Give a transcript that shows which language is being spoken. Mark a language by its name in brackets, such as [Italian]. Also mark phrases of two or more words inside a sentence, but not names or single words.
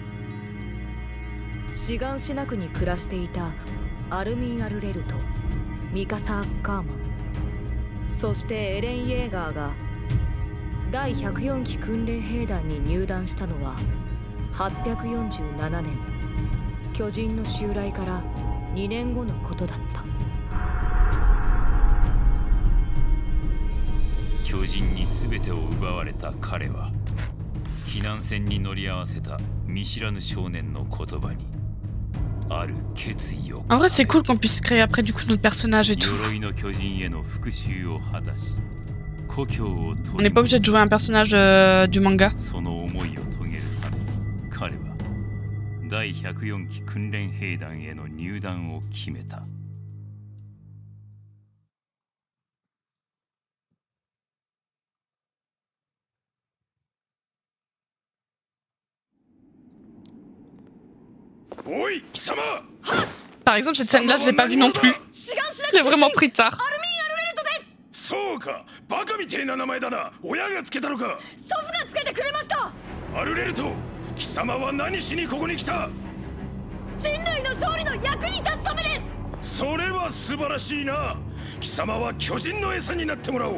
[Japanese] シガンシナ区に暮らしていたアルミン・アルレルとミカサ・アッカーマン、そしてエレン・イェーガーが第104期訓練兵団に入団したのは847年、巨人の襲来から2年後のことだった。巨人に全てを奪われた彼は避難船に乗り合わせた見知らぬ少年の言葉にある決意を。 [French] En vrai, c'est cool qu'on puisse créer après du coup notre personnage et tout. [Japanese] 鎧の巨人への復讐を果たし、故郷を [French] On n'est pas obligé de jouer un personnage du manga. [Japanese] その思いを遂げるために彼は第104期訓練兵団への入団を決めた。おい、貴様。 [French] Par exemple, cette scène-là, je l'ai pas vue non plus. J'ai vraiment pris tard. [Japanese] そうか、バカみてえな名前だな。親がつけたのか。祖父がつけてくれました。アルレルト、貴様は何しにここに来た。人類の勝利の役に立つためです。それは素晴らしいな。貴様は巨人の餌になってもらおう。